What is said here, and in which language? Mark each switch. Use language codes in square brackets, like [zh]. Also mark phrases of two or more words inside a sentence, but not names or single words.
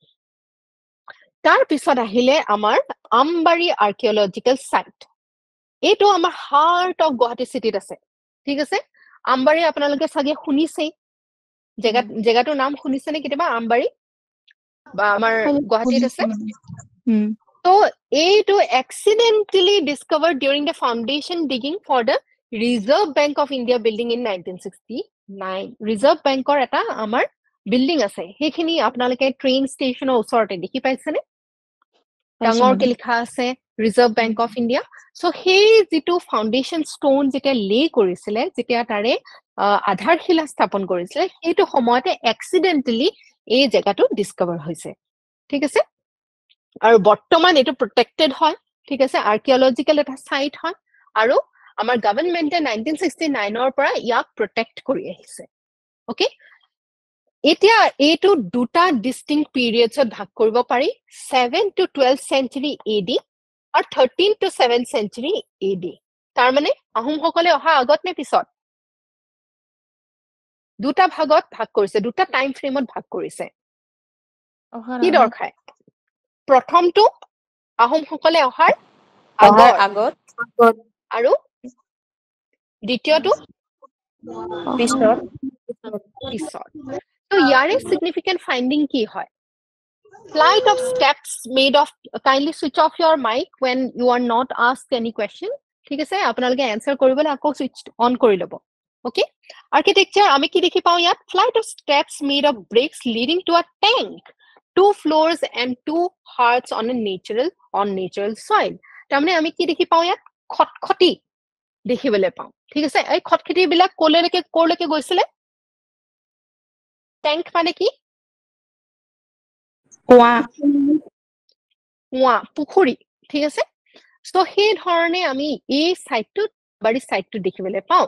[as] তাৰ পিছত আহিলে আমাৰ আমবাৰী [en] archaeological site [as] এইটো আমাৰ [en] heart of Guwahati city [as] আছে ঠিক আছে আমবাৰী আপোনালোকে সাগে শুনিছে জেগাটোৰ নাম শুনিছে নে কেতিয়াবা আমবাৰী বা আমাৰ গুৱাহাটীত আছে So, এইটো [en] accidentally discovered during the foundation digging for the Reserve Bank of India building in 1969. [as] Reserve Bank or এটা আমাৰ building আছে সেইখিনি আপোনালোকে [en] train station [as] ওচৰতে দেখি পাইছেনে ডাঙৰকে লিখা আছে Reserve Bank of India so সেই যেটো [en] foundation stone [as] যেতিয়া লে কৰিছিলে যেতিয়া তাৰে আধাৰশিলা স্থাপন কৰিছিলে সেইটো সময়তে accidentally এই জায়গাটো ডিসকভাৰ হৈছে ঠিক আছে আৰু বৰ্তমান এটো প্ৰটেক্টেড হয় ঠিক আছে আৰ্কিঅলজিক্যাল এটা সাইট হয় আৰু আমাৰ গভৰ্নমেন্টে 1969 ৰ পৰা ইয়াক প্ৰটেক্ট কৰি আহিছে ওকে এতিয়া এটো দুটা [en] distinct periods [as] ভাগ কৰিব পাৰি [en] 7 to 12th century AD [as] আৰু [en] 13 to 7th century AD [as] তাৰ মানে আহোম সকলে অহা আগত নে পিছত দুটা ভাগত ভাগ কৰিছে দুটা [en] time frame [as] ভাগ কৰিছে কি দৰখায় প্ৰথমটো আহোম সকলে অহাৰ আগত আৰু দ্বিতীয়টো পিছত তো ইয়াৰে [en] significant finding [as] কি হয়? [en] Flight of steps made of, kindly switch off your mic when you are not asked any question. [as] ঠিক আছে, আপোনালোকে answer কৰিবলৈ আকৌ [en] switch on [as] কৰি ল'ব। Okay? Architecture, আমি কি দেখি পাওঁ ইয়াত? [en] Flight of steps made of bricks leading to a tank, 2 floors and 2 hearths on natural soil. [as] তাৰমানে আমি কি দেখি পাওঁ ইয়াত? খটখটি দেখিবলৈ পাওঁ। ঠিক আছে, এই খটখটি বিলাক ক'লৈকে গৈছিলে? Tank মানে কি? কুঁৱা, পুখুৰী। ঠিক আছে, সো সেই ধৰণে আমি এই সাইটটো বাৰী সাইটটো দেখিবলৈ পাওঁ।